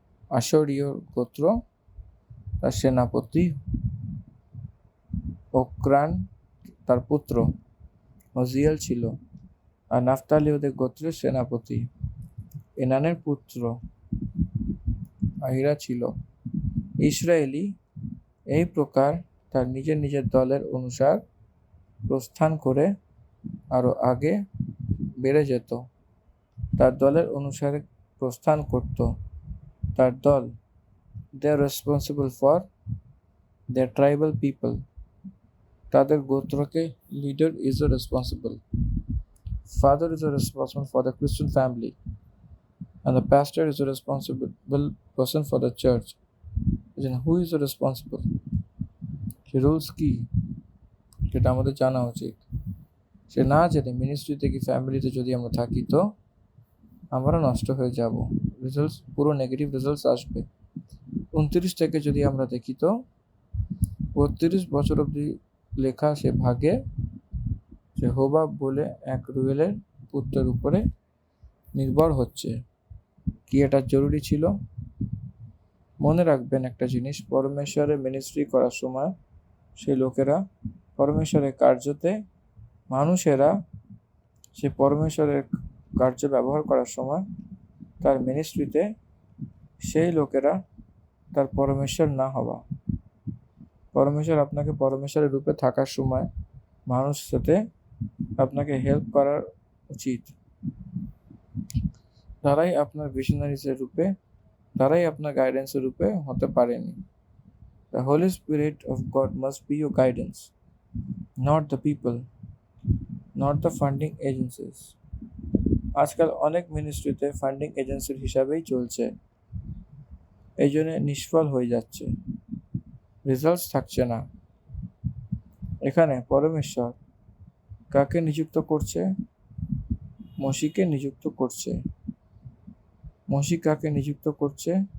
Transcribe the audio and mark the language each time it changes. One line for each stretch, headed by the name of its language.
Bangla: আশরীয় গোত্র, তার সেনাপতি ওক্রান তার পুত্র হজিয়েল ছিল, আর নাফতালীয়দের গোত্রের সেনাপতি এনানের পুত্র আহিরা ছিল। ইসরায়েলি এই প্রকার তার নিজের নিজের দলের অনুসার প্রস্থান করে আরো আগে বেড়ে যেত। তার দলের অনুসারে প্রস্থান করত। তার দল,
English: they are responsible for their tribal people.
Bangla: তাদের গোত্রকে
English: leader is responsible. Father is responsible for the Christian family, and the pastor is a responsible person for the church. Then who is responsible?
Bangla: Say rules কি সেটা আমাদের জানা উচিত। সে না জেনে মিনিস্ট্রিতে কি ফ্যামিলিতে যদি আমরা থাকি তো আমরা নষ্ট হয়ে যাব, রেজাল্টস পুরো নেগেটিভ রেজাল্টস আসবে। 29 থেকে যদি আমরা দেখি তো 32 বছর অবধি লেখা সে ভাগে সে হোবাব বলে এক রুয়েলের পুত্রের উপরে নির্ভর হচ্ছে। কি এটা জরুরি ছিল? মনে রাখবেন একটা জিনিস, পরমেশ্বরের মিনিস্ট্রি করার সময় সেই লোকেরা পরমেশ্বরের কার্যতে, মানুষেরা সে পরমেশ্বরের কার্য ব্যবহার করার সময় তার মিনিস্ট্রিতে সেই লোকেরা তার পরমেশ্বর না হওয়া। পরমেশ্বর আপনাকে পরমেশ্বরের রূপে থাকার সময় মানুষের সাথে আপনাকে হেল্প করার উচিত। তারাই আপনার ভিশনারিজের রূপে, তারাই আপনার গাইডেন্সের রূপে হতে পারেনি।
English: The Holy Spirit of God must be your guidance, not the people, not the funding agencies.
Bangla: আজকাল অনেক মিনিস্ট্রিতে ফান্ডিং এজেন্সির হিসাবেই চলছে, এই জন্য নিষ্ফল হয়ে যাচ্ছে, রেজাল্টস থাকছে না। এখানে পরমেশ্বর কাকে নিযুক্ত করছে? মসিকে নিযুক্ত করছে। মসি কাকে নিযুক্ত করছে?